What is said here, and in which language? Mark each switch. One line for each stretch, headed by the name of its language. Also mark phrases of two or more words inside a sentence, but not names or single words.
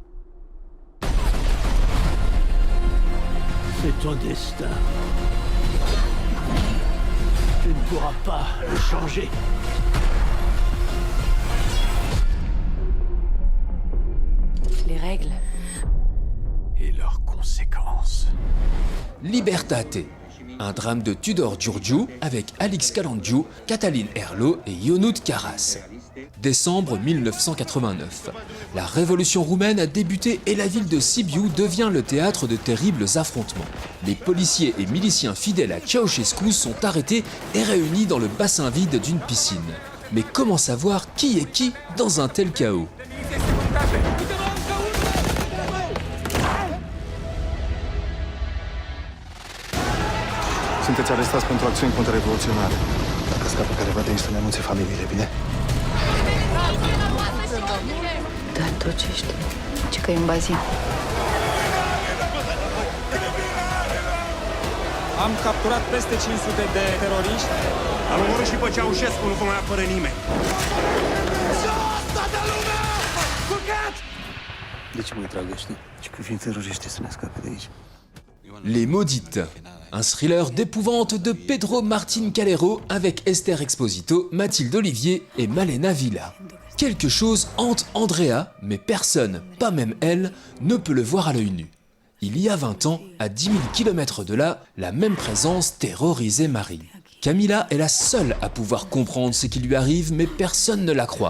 French: C'est ton destin. Tu ne pourras pas le changer. Les règles. Et leurs conséquences. Libertate, un drame de Tudor Giurgiu avec Alix Calangiu, Catalin Herlo et Ionut Karas. Décembre 1989. La révolution roumaine a débuté et la ville de Sibiu devient le théâtre de terribles affrontements. Les policiers et miliciens fidèles à Ceausescu sont arrêtés et réunis dans le bassin vide d'une piscine. Mais comment savoir qui est qui dans un tel chaos ?
Romanian: Sunteți arestați pentru acțiuni contrarevoluționare. Dacă scapă careva de aici, să ne anunțe familiile, bine? Da, tot ce știu. Ce că e în bazin. Am capturat peste 500 de teroriști. Am omorât și pe Ceaușescu, nu vă mai apără nimeni. De ce mă trag ăștia? Și că fiind teroriști să ne scape de aici.
French: Les Maudites, un thriller d'épouvante de Pedro Martín Calero avec Esther Exposito, Mathilde Olivier et Malena Villa. Quelque chose hante Andrea, mais personne, pas même elle, ne peut le voir à l'œil nu. Il y a 20 ans, à 10 000 km de là, la même présence terrorisait Marie. Camila est la seule à pouvoir comprendre ce qui lui arrive, mais personne ne la croit.